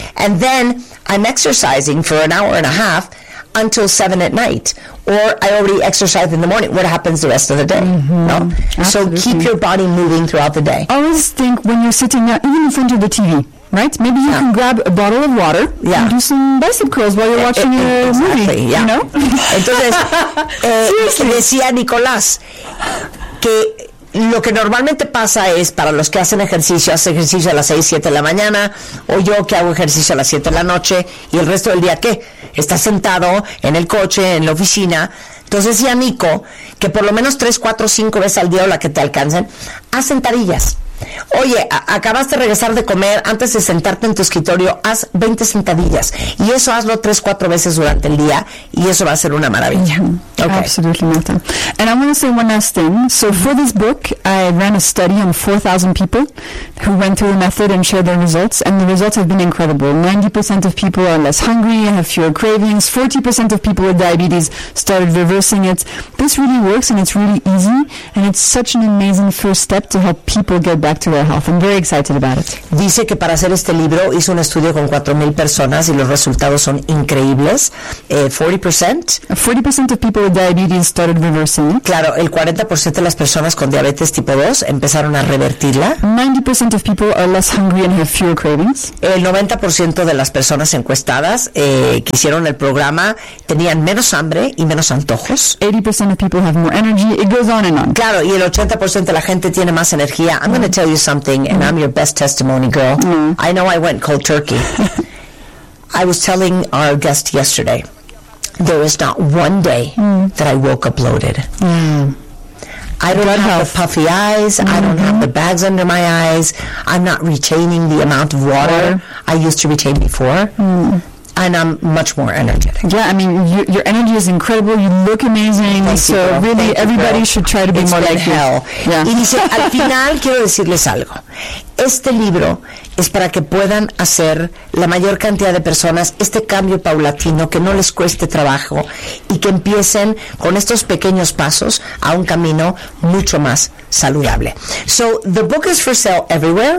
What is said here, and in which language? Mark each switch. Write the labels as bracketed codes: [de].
[en] And then I'm exercising for an hour and a half until 7 at night. Or I already exercise in the morning. What happens the rest of the day? Mm-hmm. [es] No? [en] So keep your body moving throughout the day. Always think when you're sitting, even in front of the TV, right? Maybe you can grab a bottle of water and do some bicep curls while you're watching your movie. Exactly, yeah. You know? [es] Entonces, decía Nicolás que lo que normalmente pasa es, para los que hacen ejercicio a las 6, 7 de la mañana, o yo que hago ejercicio a las 7 de la noche, y el resto del día, ¿qué? Estás sentado en el coche, en la oficina. Entonces decía Nico que por lo menos 3, 4, 5 veces al día, o la que te alcancen, haz sentadillas. Oye, acabas de regresar de comer, antes de sentarte en tu escritorio, haz 20 sentadillas. Y eso hazlo 3-4 veces durante el día, y eso va a ser una maravilla. [en] Okay. Absolutely, Martha. And I want to say one last thing. So for this book, I ran a study on 4,000 people who went through the method and shared their results. And the results have been incredible. 90% of people are less hungry, have fewer cravings. 40% of people with diabetes started reversing it. This really works, and it's really easy. And it's such an amazing first step to help people get back to their health. I'm very excited about it. [es] Dice que para hacer este libro hizo un estudio con 4,000 personas y los resultados son increíbles. [en] 40% of people with diabetes started reversing. [es] Claro, el 40% de las personas con diabetes tipo 2 empezaron a revertirla. [en] 90% of people are less hungry and have fewer cravings. [es] El 90% de las personas encuestadas que hicieron el programa tenían menos hambre y menos antojos. [en] 80% of people have more energy. It goes on and on. [es] Claro, y el 80% de la gente tiene más energía. [en] I'm going to tell you something, and I'm your best testimony, girl. I know I went cold turkey. I was telling our guest yesterday, there is not one day that I woke up bloated. I don't have the puffy eyes. I don't have the bags under my eyes. I'm not retaining the amount of water I used to retain before. And I'm much more energetic. Yeah, I mean, your energy is incredible. You look amazing. Thank you, girl. Really, everybody should try to be more like you. Yeah. [es] Y dice, al final quiero decirles algo. Este libro es para que puedan hacer la mayor cantidad de personas este cambio paulatino, que no les cueste trabajo y que empiecen con estos pequeños pasos a un camino mucho más saludable. [en] So, the book is for sale everywhere?